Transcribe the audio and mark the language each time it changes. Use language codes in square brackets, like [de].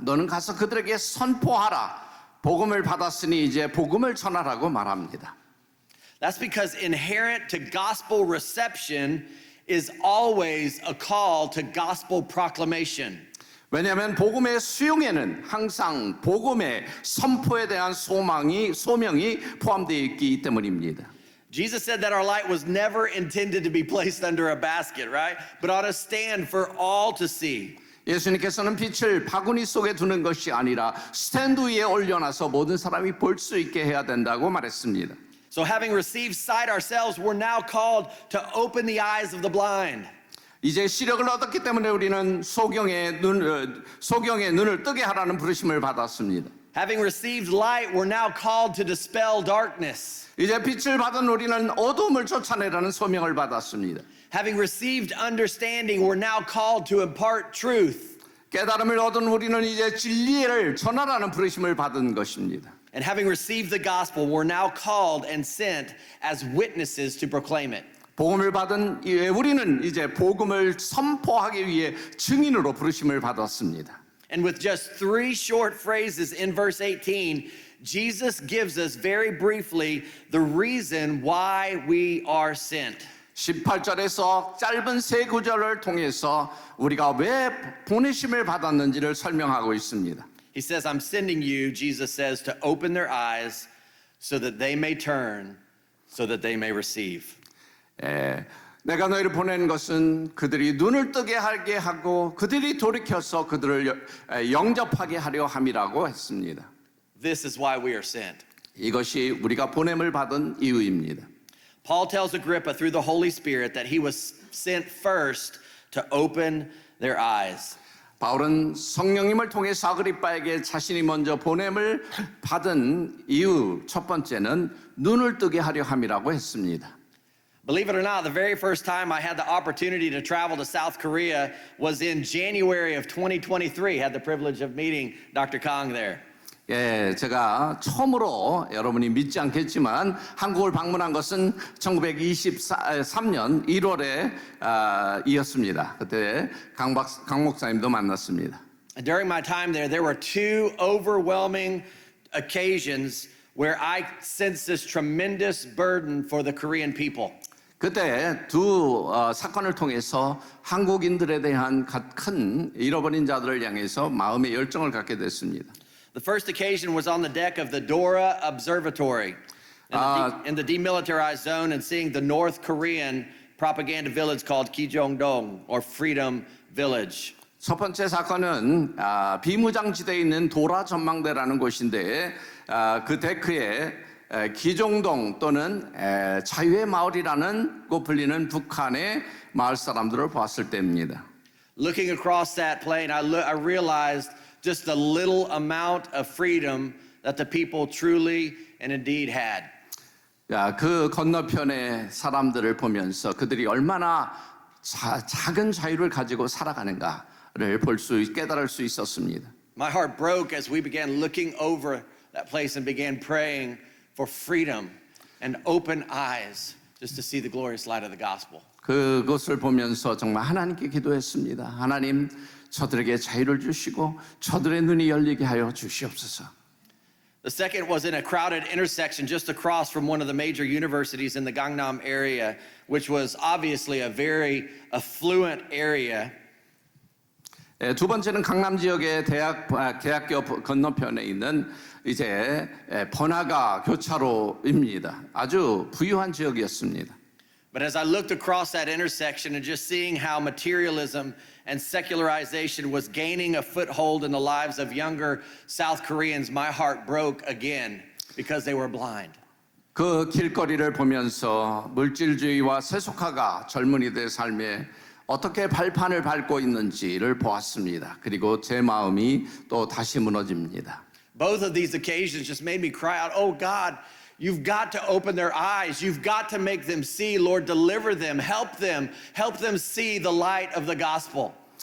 [ko] 너는 가서 그들에게 선포하라. 복음을 받았으니 이제 복음을 전하라고 말합니다. [en] That's because inherent to gospel reception is always a call to gospel proclamation. [ko] 왜냐하면 복음의 수용에는 항상 복음의 선포에 대한 소명이 포함되어 있기 때문입니다. [en] Jesus said that our light was never intended to be placed under a basket, right? But on a stand for all to see. [ko] 예수님께서는 빛을 바구니 속에 두는 것이 아니라 스탠드 위에 올려놔서 모든 사람이 볼 수 있게 해야 된다고 말했습니다. [en] So having received sight ourselves, we're now called to open the eyes of the blind. [ko] 이제 시력을 얻었기 때문에 우리는 소경의 눈을 뜨게 하라는 부르심을 받았습니다. [en] Having received light, we're now called to dispel darkness. [ko] 이제 빛을 받은 우리는 어둠을 쫓아내라는 소명을 받았습니다. [en] Having received understanding, we're now called to impart truth. [ko] 깨달음을 얻은 우리는 이제 진리를 전하라는 부르심을 받은 것입니다. [en] And having received the gospel, we're now called and sent as witnesses to proclaim it. [ko] 복음을 받은 우리는 이제 복음을 선포하기 위해 증인으로 부르심을 받았습니다. [en] And with just 3 short phrases in verse 18, Jesus gives us very briefly the reason why we are sent. [ko] 18절에서 짧은 3구절을 통해서 우리가 왜 보내심을 받았는지를 설명하고 있습니다. [en] He says, I'm sending you, Jesus says, to open their eyes so that they may turn, so that they may receive. [ko] 내가 너희를 보낸 것은 그들이 눈을 뜨게 하게 하고 그들이 돌이켜서 그들을 영접하게 하려 함이라고 했습니다. [en] This is why we are sent. [ko] 이것이 우리가 보냄을 받은 이유입니다. [en] Paul tells Agrippa through the Holy Spirit that he was sent first to open their eyes. [ko] 바울은 성령님을 통해서 아그리빠에게 자신이 먼저 보냄을 받은 이유 첫 번째는 눈을 뜨게 하려 함이라고 했습니다. [en] Believe it or not, the very first time I had the opportunity to travel to South Korea was in January of 2023. Had the privilege of meeting Dr. Kang there. [ko] 제가 처음으로 여러분이 믿지 않겠지만 한국을 방문한 것은 1923년 1월에 이었습니다. 그때 강 목사님도 만났습니다. [en] During my time there were 2 overwhelming occasions where I sensed this tremendous burden for the Korean people. [ko] 그때 두 사건을 통해서 한국인들에 대한 큰 잃어버린 자들을 향해서 마음의 열정을 갖게 됐습니다. [en] The first occasion was on the deck of the Dora Observatory in the demilitarized zone and seeing the North Korean propaganda village called Kijongdong or Freedom Village. [ko] 첫 번째 사건은 비무장지대에 있는 도라 전망대라는 곳인데 그 데크에 기종동 또는 자유의 마을이라는 곳 불리는 북한의 마을 사람들을 봤을 때입니다. [en] Looking across that plain, I realized just the little amount of freedom that the people truly and indeed had. [ko] 그 건너편의 사람들을 보면서 그들이 얼마나 작은 자유를 가지고 살아가는가를 깨달을 수 있었습니다. [en] My heart broke as we began looking over that place and began praying for freedom and open eyes just to see the glorious light of the gospel. [ko] 그것을 보면서 정말 하나님께 기도했습니다. 하나님, 저들에게 자유를 주시고 저들의 눈이 열리게 하여 주시옵소서. [en] The second was in a crowded intersection just across from one of the major universities in the Gangnam area, which was obviously a very affluent area. [ko] 두 번째는 강남 지역의 대학교 건너편에 있는 이제 번화가 교차로입니다. 아주 부유한 지역이었습니다. [en] But as I looked across that intersection and just seeing how materialism and secularization was gaining a foothold in the lives of younger South Koreans, my heart broke again because they were blind. [ko] 그 길거리를 보면서 물질주의와 세속화가 젊은이들의 삶에 어떻게 발판을 밟고 있는지를 보았습니다. 그리고 제 마음이 또 다시 무너집니다. [en] Both of these occasions just made me cry out, oh God, you've got to open their eyes. You've got to make them see. Lord, deliver them, help them see the light of the gospel.